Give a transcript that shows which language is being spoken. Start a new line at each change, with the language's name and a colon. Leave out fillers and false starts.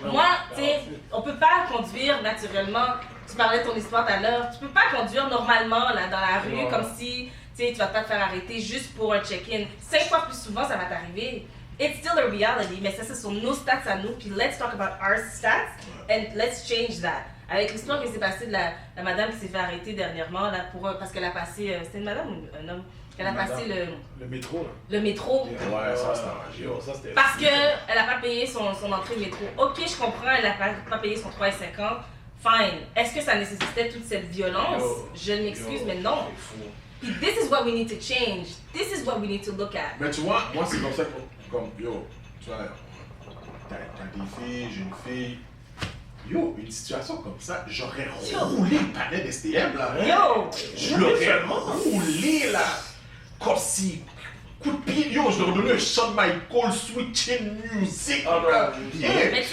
French: Moi, tu sais, on peut pas conduire naturellement tu parlais de ton histoire tout à l'heure. Tu peux pas conduire normalement là, dans la rue comme si tu vas pas te faire arrêter juste pour un check-in. 5 fois plus souvent, ça va t'arriver.
English: It's still a reality,
French: mais ça c'est sur nos stats à nous.
English: Puis let's talk about our stats and let's change that.
French: Avec l'histoire qui s'est passée de la madame qui s'est fait arrêter dernièrement là, parce qu'elle a passé. C'était une madame ou un homme? Elle a passé le métro. Là. le métro. Ouais, ça c'était. Parce qu'elle n'a pas payé son entrée métro. Ok, je comprends, elle n'a pas payé son 3,50. Fine. Est-ce que ça nécessitait toute cette violence? Je m'excuse, mais non.
English: This is what we need to change. This is what we need to look at.
French: Mais tu vois, moi c'est comme ça comme yo, tu vois, t'as des filles, j'ai une fille. Yo, une situation comme ça, j'aurais roulé le panel d'STM là. Yo! Je l'aurais roulé là. Comme si. Coup de pied, yo, je leur ai donné un Shawn Michaels switching music. Là. Yeah.